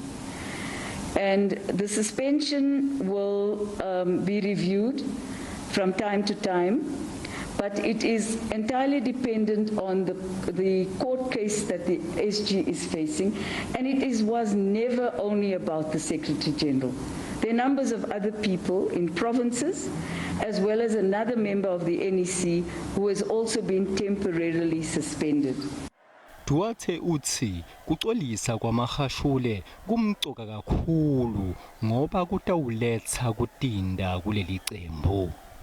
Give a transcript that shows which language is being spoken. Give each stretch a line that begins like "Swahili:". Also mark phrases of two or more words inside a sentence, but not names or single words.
English: And the suspension will be reviewed from time to time, but it is entirely dependent on the court case that the SG is facing, and was never only about the Secretary General. There are numbers of other people in provinces, as well as another member of the NEC who has also been temporarily suspended.
Swati: Duarte uthi kuxolisa kwaMagashule kumcoka kakhulu ngoba kutawuletsa kutinda kuleli cembu.